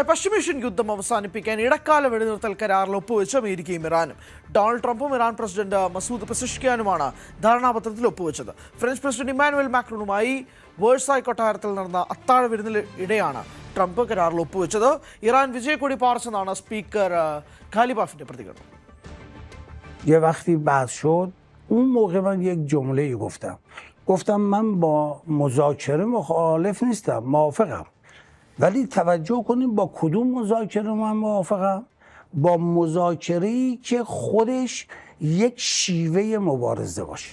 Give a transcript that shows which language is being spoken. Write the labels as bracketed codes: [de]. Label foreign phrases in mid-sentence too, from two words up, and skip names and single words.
[ml] പശ്ചിമേഷ്യൻ യുദ്ധം അവസാനിപ്പിക്കാൻ ഇടക്കാല വെടിനിർത്തൽ കരാറിൽ ഒപ്പുവെച്ച് അമേരിക്കയും ഇറാനും. ഡൊണാൾഡ് ട്രംപും ഇറാൻ പ്രസിഡന്റ് മസൂദ് പെസഷ്കിയാനുമാണ് ധാരണാപത്രത്തിൽ ഒപ്പുവെച്ചത്. ഫ്രഞ്ച് പ്രസിഡന്റ് ഇമ്മാനുവൽ മാക്രോണുമായി വേഴ്സായ് കൊട്ടാരത്തിൽ നടന്ന അത്താഴ വിരുന്നിനിടെയാണ് ട്രംപ് കരാറിൽ ഒപ്പുവെച്ചത്. ഇറാൻ വിജയക്കൊടി പാറിച്ചെന്നാണ് സ്പീക്കർ ഖാലിബാഫിന്റെ പ്രതികരണം. [fa] یه وقتی بحث شد اون موقع من یک جمله گفتم من با مذاکره مخالف نیستم، موافقم، ولی توجه کنیم با کدوم مذاکره من موافقم؟ با مذاکره‌ای که خودش یک شیوه مبارزه باشه.